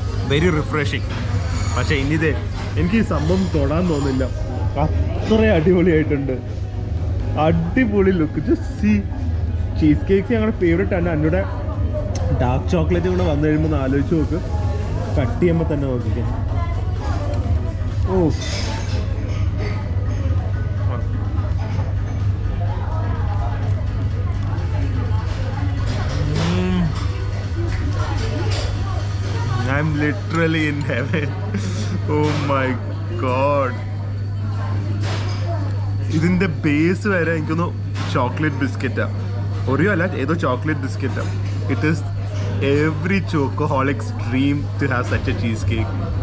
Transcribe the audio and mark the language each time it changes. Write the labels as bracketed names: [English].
[English] Very refreshing. [Malayalam] പക്ഷേ ഇനിയിത് എനിക്ക് ഈ സംഭവം തൊടാൻ തോന്നില്ല. അത്ര അടിപൊളിയായിട്ടുണ്ട്. അടിപൊളി look. [English] Just see. [Malayalam] Cheese cakes ഞങ്ങളുടെ ഫേവറേറ്റ് ആണ്. എന്നോട് ഡാർക്ക് ചോക്ലേറ്റ് കൂടെ വന്നു കഴിയുമ്പോൾ ഒന്ന് ആലോചിച്ച് നോക്ക്. കട്ട് ചെയ്യുമ്പോൾ തന്നെ നോക്കിക്കാം. [English] Oh I'm literally in heaven. Oh my god. [Malayalam] ഇതിൻ്റെ ബേസ് വരെ എനിക്കൊന്ന് ചോക്ലേറ്റ് ബിസ്ക്കറ്റാണ്. ഒരേ അല്ല, ഏതോ chocolate ബിസ്ക്കറ്റാണ്. [English] It is every chocoholic's dream to have such a cheesecake.